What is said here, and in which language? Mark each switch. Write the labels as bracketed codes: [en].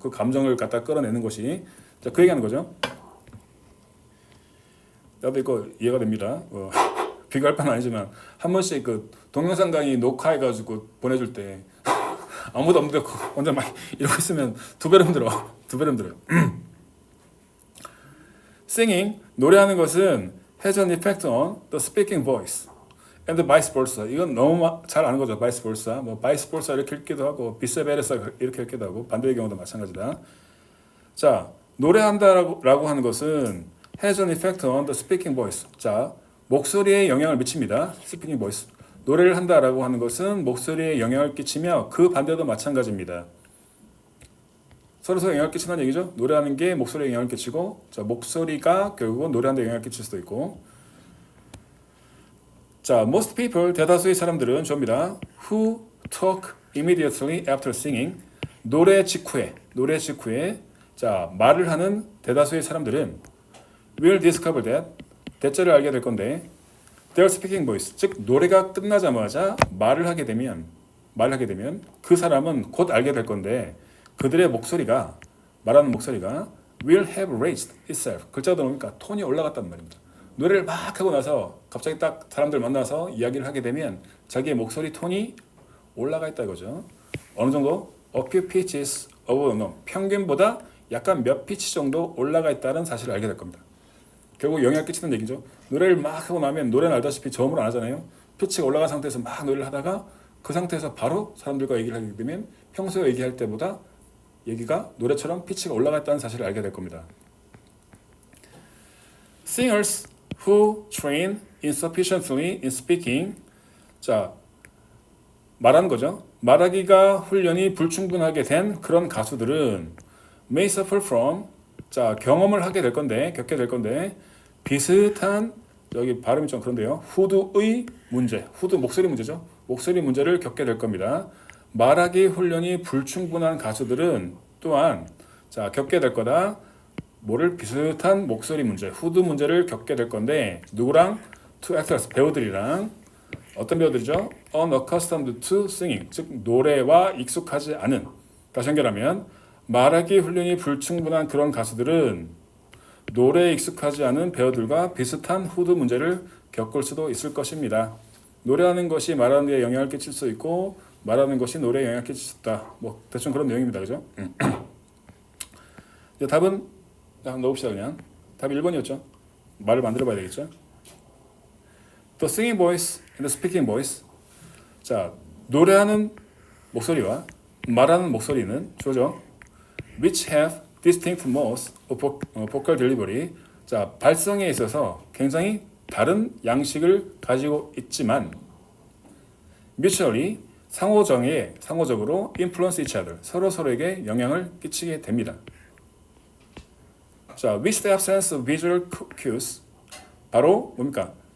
[ko] 그 감정을 갖다 끌어내는 것이. 자, 그 얘기하는 거죠. 나도 이거 이해가 됩니다. 비교할 바는 아니지만 한 번씩 그 동영상 강의 녹화해가지고 보내줄 때 아무도 없는데 혼자 막 이러고 있으면 두 배로 힘들어요. [en] Singing [ko] 노래하는 것은 [en] has an effect on the speaking voice and vice versa. [ko] 이건 너무 잘 아는 거죠. [en] vice versa. [ko] 뭐 [en] vice versa [ko] 이렇게 읽기도 하고 vice versa 이렇게 읽기도 하고 반대의 경우도 마찬가지다. 자, 노래한다라고 하는 것은 [en] has an effect on the speaking voice. [ko] 자, 목소리에 영향을 미칩니다. [en] speaking voice. [ko] 노래를 한다라고 하는 것은 목소리에 영향을 끼치며 그 반대도 마찬가지입니다. 서로 영향을 끼친다는 얘기죠. 노래하는 게 목소리에 영향을 끼치고 자, 목소리가 결국은 노래하는 데 영향을 끼칠 수도 있고 자, [en] most people, [ko] 대다수의 사람들은 접니다. [en] Who talk immediately after singing. [ko] 노래 직후에 자, 말을 하는 대다수의 사람들은 [en] will discover that [ko] 대체를 알게 될 건데 [en] their speaking voice, [ko] 즉 노래가 끝나자마자 말을 하게 되면 그 사람은 곧 알게 될 건데 그들의 목소리가 말하는 목소리가 [en] will have raised itself. [ko] 글자가 들어오니까 톤이 올라갔단 말입니다. 노래를 막 하고 나서 갑자기 딱 사람들 만나서 이야기를 하게 되면 자기의 목소리 톤이 올라가 있다 이거죠. 어느 정도? [en] A few pitches above the norm. [ko] 평균보다 약간 몇 피치 정도 올라가 있다는 사실을 알게 될 겁니다. 결국 영향을 끼치는 얘기죠. 노래를 막 하고 나면 노래는 알다시피 저음으로 안 하잖아요. 피치가 올라간 상태에서 막 노래를 하다가 그 상태에서 바로 사람들과 얘기를 하게 되면 평소에 얘기할 때보다 얘기가 노래처럼 피치가 올라갔다는 사실을 알게 될 겁니다. [en] Singers who train insufficiently in speaking. [ko] 자, 말하는 거죠. 말하기가 훈련이 불충분하게 된 그런 가수들은 [en] may suffer from, [ko] 자, 경험을 하게 될 건데, 겪게 될 건데, 비슷한, 여기 발음이 좀 그런데요. 후두의 문제, 후두 목소리 문제죠. 목소리 문제를 겪게 될 겁니다. 말하기 훈련이 불충분한 가수들은 또한, 자, 겪게 될 거다. 뭐를 비슷한 목소리 문제, 후두 문제를 겪게 될 건데, 누구랑? [en] two actors, [ko] 배우들이랑. 어떤 배우들이죠? [en] unaccustomed to singing, [ko] 즉 노래와 익숙하지 않은. 다시 연결하면 말하기 훈련이 불충분한 그런 가수들은 노래에 익숙하지 않은 배우들과 비슷한 후두 문제를 겪을 수도 있을 것입니다. 노래하는 것이 말하는 데 영향을 끼칠 수 있고 말하는 것이 노래에 영향을 끼칠 수 있다. 뭐 대충 그런 내용입니다. 그죠? 이제 답은 한번 넣읍시다. 그냥 답이 1번이었죠. 말을 만들어 봐야 되겠죠. [en] The singing voice and the speaking voice. [ko] 자, 노래하는 목소리와 말하는 목소리는 주어져 [en] which have distinct modes of vocal delivery. [ko] 자, 발성에 있어서 굉장히 다른 양식을 가지고 있지만 [en] mutually [ko] 상호적으로 [en] influence each other. [ko] 서로에게 영향을 끼치게 됩니다. [en] 자, with the absence of visual cues. [ko] 바로 뭡니까?